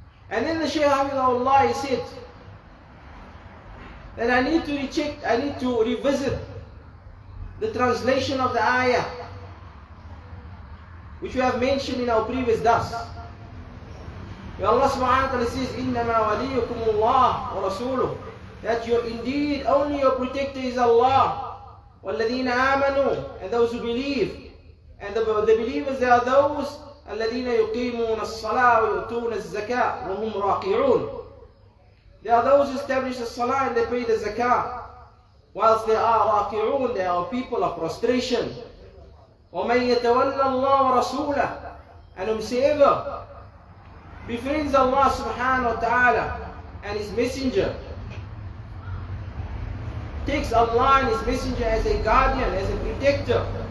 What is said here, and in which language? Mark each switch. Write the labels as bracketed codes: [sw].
[en] And then the Shaykh Hafidhahullah said that I need to recheck, I need to revisit the translation of the ayah, which we have mentioned in our previous dars. Where Allah subhanahu wa ta'ala says, [ar] إِنَّمَا وَلِيُّكُمُ اللَّهُ وَرَسُولُهُ, [en] that indeed only your protector is Allah. [ar] وَالَّذِينَ آمَنُوا, [en] and those who believe. And the believers, they are those [ar] الَّذِينَ يُقِيمُونَ الصَّلَاةَ وَيُؤْتُونَ الزَّكَاةَ وَهُمْ راكعون. [en] They are those who establish the salah and they pay the zakah. Whilst they are raki'un, they are people of prostration. [ar] وَمَنْ يَتَوَلَّ اللَّهَ وَرَسُولَهُ, [en] and whomsoever befriends Allah subhanahu wa ta'ala and His messenger, takes Allah and His messenger as a guardian, as a protector.